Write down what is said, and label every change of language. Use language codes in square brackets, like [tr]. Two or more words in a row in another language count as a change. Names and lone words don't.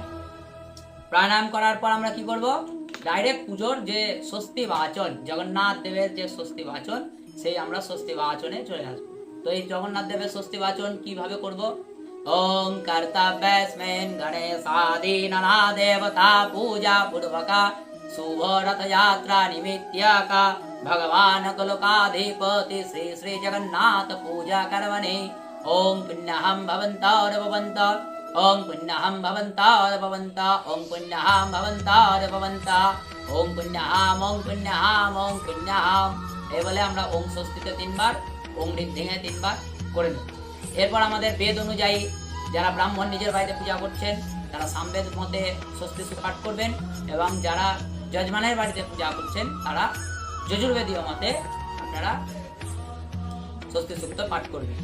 [bn] প্রাণায়াম করার পর আমরা কি করব, ডাইরেক্ট পুজোর যে স্বস্তি বাচন, জগন্নাথ দেবের যে স্বস্তি বাচন, সেই আমরা স্বস্তি বাচনে চলে আসবো। তো এই জগন্নাথ দেবের স্বস্তি বাচন কিভাবে করব, [sa] ওম কর্তব্যস্মিন গণেশাদি নানা দেবতা পূজা পূর্বকা शुभ रथ यात्रा निमित्तका भगवान कलकाधिपति श्री श्री जगन्नाथ पूजा कर्मणि ओम पुण्यहं भवन्तार भवन्त ओम पुण्यहं भवन्तार भवन्त ओम पुण्यहं भवन्तार भवन्त ओम पुण्यहं ओम पुण्यहं ओम पुण्यहं [bn] এই বলে আমরা ওম স্বস্তিতে 3 বার, ওম ঋদ্ধিঙে 3 বার করে নেব। এরপর আমাদের বেদ অনুযায়ী যারা ব্রাহ্মণ নিজের বাড়িতে পূজা করছেন তারা সামবেদ মতে স্বস্তি পাঠ করবেন, এবং যারা যজমানের বাড়িতে পূজা করছেন তারা যজুর্বেদীয় মতে আপনারা স্বস্তি সূক্ত পাঠ করবেন।